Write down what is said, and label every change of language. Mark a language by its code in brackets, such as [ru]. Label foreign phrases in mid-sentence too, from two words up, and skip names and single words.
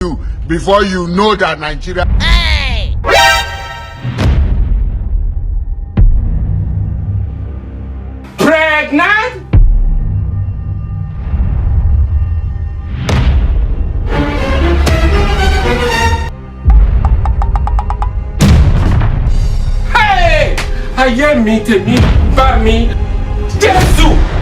[en] you before you know that Nigeria. Hey! Pregnant? Hey! [yo] Ayé mi tèmi bá mi Jésù!